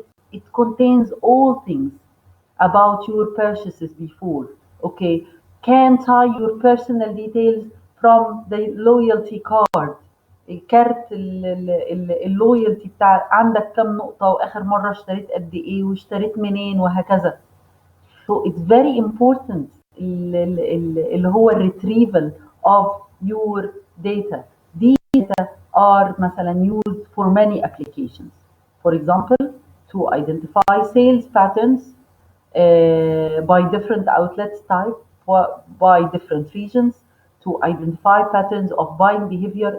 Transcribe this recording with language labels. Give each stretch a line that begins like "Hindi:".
English: it contains all things about your purchases before. Okay. Can tie your personal details from the loyalty card.
Arabic: الكارت اللويالتي بتاع عندك كم نقطة واخر مرة اشتريت قد ايه واشتريت منين وهكذا.
English: So it's very important
Arabic: اللي هو
English: retrieval of your data. These data are
Arabic: مثلا
English: used for many applications. For example, to identify sales patterns by different outlets type, by different regions, to identify patterns of buying behavior.